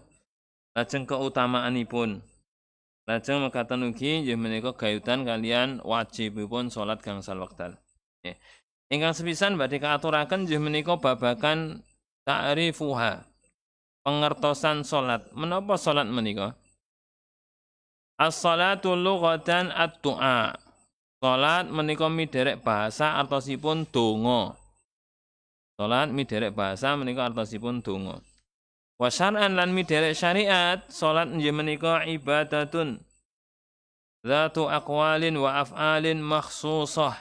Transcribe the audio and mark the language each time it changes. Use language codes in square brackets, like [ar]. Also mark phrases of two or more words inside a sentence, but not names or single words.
[jv] Lajeng keutamaanipun. Lajeng mekaten ugi inggih menika gayutan kalian wajibipun salat gangsal wekdal. Nggih. Ingkang sepisan badhe kaaturaken inggih menika babagan ta'rifuha. Pengertosan salat. Menapa salat menika? [ar] As-salatu lughatan ad-du'a. [jv] Salat menika miderek bahasa artosipun donga. Salat miderek bahasa menika artosipun donga. [ar] Wa syar'an [jv] lan miderek syariat, salat inggih menika [ar] ibadatun zatu aqwalin wa af'alin makhsusah.